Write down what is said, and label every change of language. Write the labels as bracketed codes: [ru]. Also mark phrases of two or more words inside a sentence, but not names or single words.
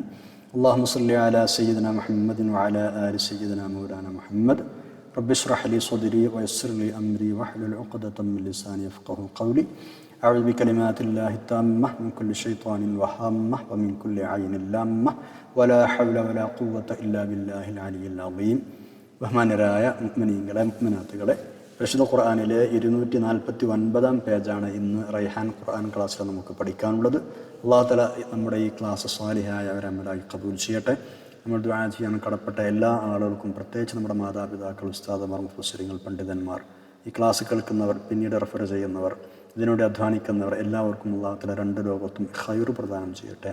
[ar] اللهم صل على سيدنا محمد وعلى آل سيدنا مولانا محمد. رب اشرح لي صدري ويسر لي أمري واحلل عقدة من لساني يفقهوا قولي. أعوذ بكلمات الله التامة من كل شيطان وهامة ومن كل عين لامة ولا حول ولا قوة إلا بالله العلي العظيم. [ml] ബഹുമാന്യരായ മുഅ്മിനീങ്ങളെ മുഅ്മിനാത്തുകളെ, പരിശുദ്ധ ഖുർആനിലെ 249 പേജാണ് ഇന്ന് റൈഹാൻ ഖുർആൻ ക്ലാസ്സിൽ നമുക്ക് പഠിക്കാനുള്ളത്. [ar] الله تعالى [ml] നമ്മുടെ ഈ ക്ലാസ് സ്വാലിഹായ അവരമലായി ഖബൂൽ ചെയ്യട്ടെ. നമ്മൾ ദുആ ചെയ്യാൻ കടപ്പെട്ട എല്ലാ ആളുകൾക്കും, പ്രത്യേകിച്ച് നമ്മുടെ മാതാപിതാക്കൾ, ഉസ്താദുമാർ, മുഫസ്സിറുകൾ, പണ്ഡിതന്മാർ, ഈ ക്ലാസ് കേൾക്കുന്നവർ, പിന്നീട് റെഫർ ചെയ്യുന്നവർ, ഇതിനോട് അധ്വാനിക്കുന്നവർ, എല്ലാവർക്കും [ar] الله تعالى [ml] രണ്ട് ലോകത്തും ഖൈർ പ്രദാനം ചെയ്യട്ടെ.